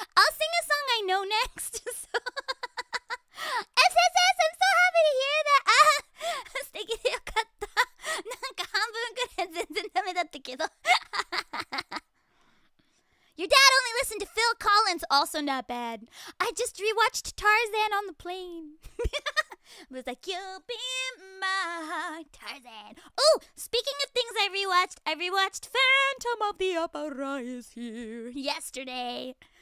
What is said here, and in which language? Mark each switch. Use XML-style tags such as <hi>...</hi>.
<en>I'll sing a song I know next. So SSS, I'm so happy to hear that.</en> <ja>素敵でよかった。なんか半分くらい全然ダメだったけど。</ja> <en>Your dad only listened to Phil Collins, also not bad. I just rewatched Tarzan on the plane. It was like, you'll be my heart, Tarzan. Oh, speaking of things I rewatched Phantom of the Opera is here yesterday.</en>